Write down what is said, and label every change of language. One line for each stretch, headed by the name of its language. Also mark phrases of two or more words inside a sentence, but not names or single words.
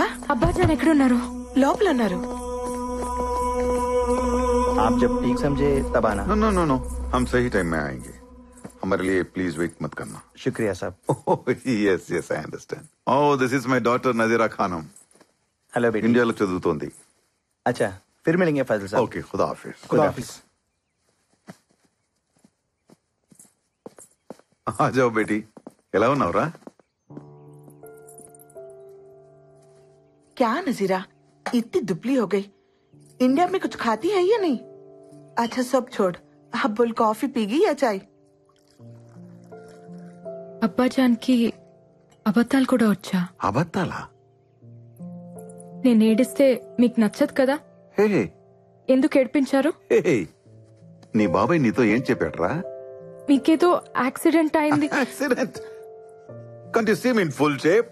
Telugu: అబ్బాజాన్ ఎక్కడున్నారు? లోపల ఉన్నారు.
Hindi: आप जब ठीक समझे तब आना.
English: no no no no,
Hindi: हम सही टाइम में आएंगे. हमारे लिए
English: please wait
Hindi: मत करना. शुक्रिया साहब.
English: yes yes I understand. Oh this is my daughter नजीरा खानम.
Hindi: हेलो बेटी.
Telugu: इंडिया లో చదువుతోంది.
Hindi: अच्छा फिर मिलेंगे फैजल साहब. ओके खुदा हाफिज. खुदा हाफिज. आ जाओ बेटी.
Telugu: ఎలా ఉన్నావురా?
Hindi: क्या नजीरा इतनी दुबली हो गई? इंडिया में कुछ खाती है या नहीं? अच्छा सब छोड़, अब बोल कॉफी पीगी या चाय?
Telugu: అబ్బాజాన్ కి అబద్ధాలు కూడా వచ్చా? అబద్ధాలా? నేను ఏడిస్తే మీకు నచ్చదు కదా? హే ఎందుకు ఏడిపించారు? హే నీ బాబాయ్ నీతో ఏం చెప్పాడురా? మీకేదో యాక్సిడెంట్ అయింది. యాక్సిడెంట్?
English: can't you see me in full shape?